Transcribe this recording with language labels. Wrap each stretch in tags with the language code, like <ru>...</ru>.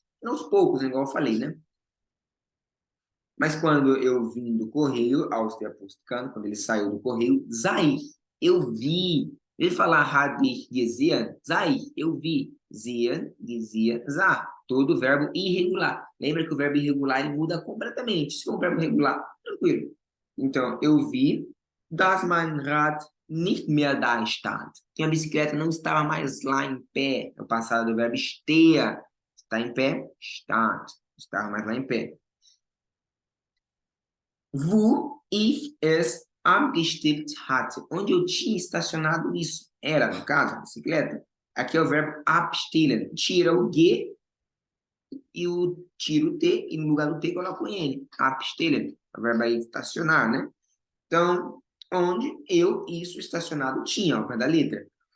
<pt>Aos poucos, igual eu falei, né? Mas quando eu vim do Correio, Áustria-Apostolano, quando ele saiu do Correio, Zai, eu vi. Ele falar</pt> <de>habe ich gesehen,</de> <pt>Zai, eu vi. Sehen, gesehen, za. Todo verbo irregular. Lembra que o verbo irregular ele muda completamente. Se for um verbo regular, tranquilo. Então, eu vi,</pt> <de>dass mein Rad nicht mehr da stand.</de> <pt>Que a bicicleta não estava mais lá em pé. No passado do verbo stehe. Está em pé? Stand. Estava mais lá em pé.</pt> <de>Wo ich es abgestellt hatte.</de> <pt>Onde eu tinha estacionado isso. Era, no caso, a bicicleta. Aqui é o verbo abstellen. Tira o G e tira o T e no lugar do T coloca o N. Abstellen. É o verbo aí estacionar, né? Então, onde isso estacionado tinha, ao pé da letra.</pt>